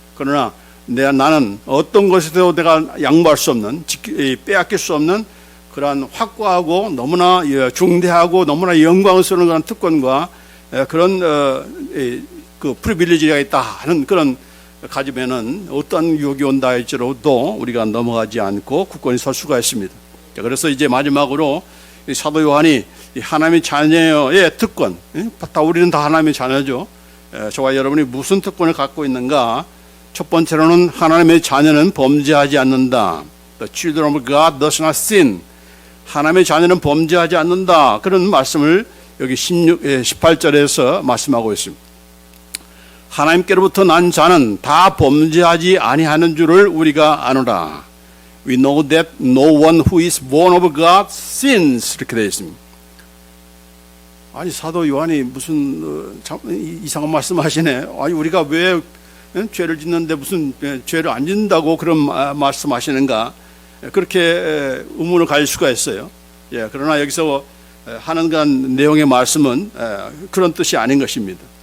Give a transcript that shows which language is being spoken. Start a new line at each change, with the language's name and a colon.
Korean: 그러나 나는 어떤 것에도 내가 양보할 수 없는, 빼앗길 수 없는 그러한 확고하고 너무나 중대하고 너무나 영광스러운 그런 특권과 그런 그 프리빌리지가 있다 하는 그런 가지면은 어떠한 유혹이 온다 할지라도 우리가 넘어가지 않고 굳건히 설 수가 있습니다. 그래서 이제 마지막으로 사도 요한이 하나님의 자녀의 특권, 다 우리는 다 하나님의 자녀죠. 저와 여러분이 무슨 특권을 갖고 있는가? 첫 번째로는 하나님의 자녀는 범죄하지 않는다.
English: The children of God does not sin.
Korean: 하나님의 자녀는 범죄하지 않는다. 그런 말씀을 여기 18절에서 말씀하고 있습니다. 하나님께로부터 난 자는 다 범죄하지 아니하는 줄을 우리가 아노라.
English: We know that no one who is born of God sins.
Korean: 이렇게 되어 있습니다. 아니 사도 요한이 무슨 이상한 말씀하시네. 아니 우리가 왜 죄를 짓는데 무슨 죄를 안 짓는다고 그런 말씀하시는가? 그렇게 의문을 가질 수가 있어요. 그러나 여기서 하는 그런 내용의 말씀은 그런 뜻이 아닌 것입니다.